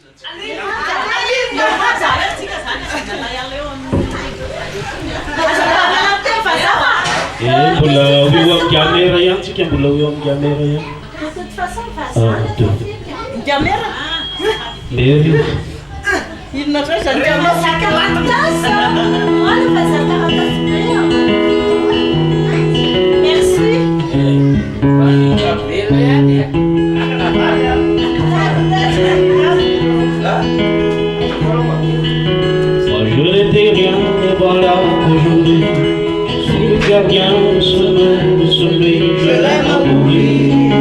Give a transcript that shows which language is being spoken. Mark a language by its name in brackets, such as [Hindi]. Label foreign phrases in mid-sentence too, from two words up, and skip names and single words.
[Malagasy] Mbola eo amin'ny gamera ihany tsika, mbola eo amin'ny gamera ihany. Gamera? Mary. [French] Il n'a pas jamais merci. Moi je n'étais rien, et voilà qu'aujourd'hui je suis le gardien de ce même, de celui que je l'aime à mourir.